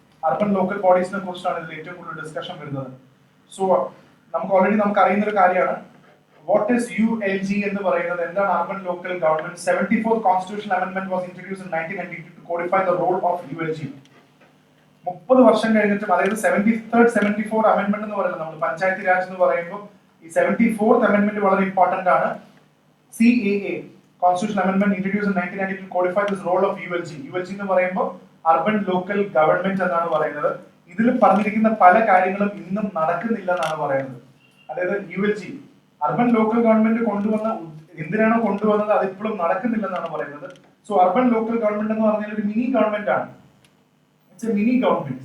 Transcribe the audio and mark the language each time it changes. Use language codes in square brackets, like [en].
[ml] Urban local ബോഡീസിനെ കുറിച്ചാണ് ഇതിൽ ഏറ്റവും കൂടുതൽ ഡിസ്കഷൻ വരുന്നത്. സോ നമുക്ക് അറിയുന്ന ഒരു കാര്യമാണ് [en] what is ULG [ml] എന്ന് പറയുന്നത്. എന്താണ് urban local government? [en] 74th constitutional amendment was introduced in 1992 to codify the role of ULG. [ml] 30 വർഷം കഴിഞ്ഞിട്ടും, അതായത് 73rd 74th അമെൻഡ്മെന്റ് എന്ന് പറയുന്നത്, നമ്മൾ പഞ്ചായത്ത് രാജ് എന്ന് പറയുമ്പോൾ ഈ 74th അമെൻഡ്മെന്റ് വളരെ ഇമ്പോർട്ടന്റ് ആണ്. [en] CAA, Constitutional Amendment introduced in 1992 to codify this role of ULG. [ml] ULG എന്ന് പറയുമ്പോൾ അർബൻ ലോക്കൽ ഗവൺമെന്റ് എന്നാണ് പറയുന്നത്. ഇതിൽ പറഞ്ഞിരിക്കുന്ന പല കാര്യങ്ങളും ഇന്നും നടക്കുന്നില്ല എന്നാണ് പറയുന്നത്. അതായത് ULG, അർബൻ ലോക്കൽ ഗവൺമെന്റ് എന്തിനാണോ കൊണ്ടുവന്നത് അത് ഇപ്പോഴും നടക്കുന്നില്ലെന്നാണ് പറയുന്നത്. സോ അർബൻ ലോക്കൽ ഗവൺമെന്റ് എന്ന് പറഞ്ഞാൽ ഒരു മിനി ഗവൺമെന്റ് ആണ്. [en] It's a mini government.